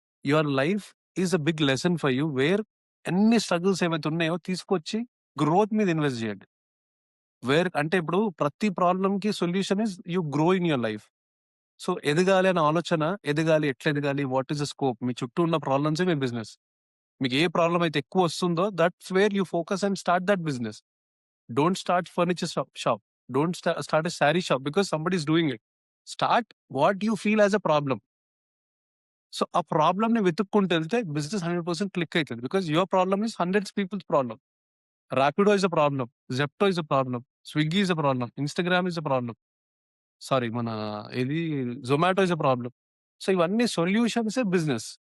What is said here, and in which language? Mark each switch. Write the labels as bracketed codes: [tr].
[en] your life is a big lesson for you where [te] అన్ని struggles ఏవైతే ఉన్నాయో తీసుకొచ్చి గ్రోత్ మీద ఇన్వెస్ట్ చేయండి. అంటే ఇప్పుడు ప్రతి ప్రాబ్లమ్‌కి [en] Solution is you grow in your life. [te] So, ఎదగాలి అనే ఆలోచన, ఎదగాలి, ఎట్లా ఎదగాలి, [en] what is the scope, [te] మీ చుట్టూ ఉన్న ప్రాబ్లమ్సే మీ బిజినెస్. మీకు ఏ ప్రాబ్లమ్ అయితే ఎక్కువ వస్తుందో [en] That's where you focus and start that business. Don't start furniture shop. Don't start a saree shop because somebody is doing it. Start what you feel as a problem. [te] So, ఆ ప్రాబ్లమ్‌ని వెతుక్కుంటూ ఎళ్తే business 100% click అయితది. [en] Because your problem is hundreds people's problem. Rapido is a problem. Zepto is a problem. Swiggy is a problem. Instagram is a problem. [te] Sorry మన ఇది [en] Zomato is a problem. [te] So, ఇవన్నీ సొల్యూషన్సే business.